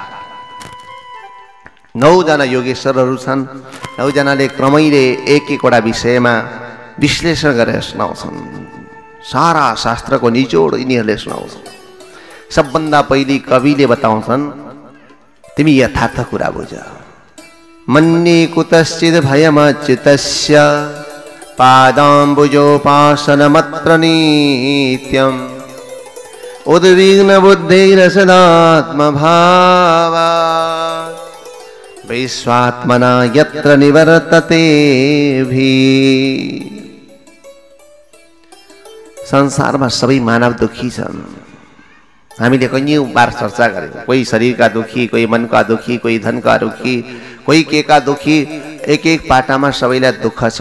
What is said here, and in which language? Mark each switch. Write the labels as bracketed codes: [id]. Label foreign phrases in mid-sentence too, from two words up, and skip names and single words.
[ne] 9 जना योगेश्वरहरू छन्। 9 जनाले क्रमैले एक एकवटा विषयमा विश्लेषण गरेर सुनाउँछन्। सारा शास्त्रको निचोड यिनीहरूले सुनाउँछन्। सबभन्दा पहिले कविले बताउँछन्, तिमी यथार्थ कुरा बुझ। [sa] मन्ये कुतश्चित् भयमच्युतस्य पादाम्बुजोपासनमत्र नित्यम् उद्विग्न बुद्धैरसदात्मभावात् वैश्वात्मना यत्र निवर्तते भी। [ne] संसारमा सबै मानव दुखी छन्। हामीले कैयौं बार चर्चा गर्यौं। कोही शरीरका दुखी, कोही मनका दुखी, कोही धनका दुखी, कोही केका दुखी, एक एक पाटामा सबैलाई दुःख छ।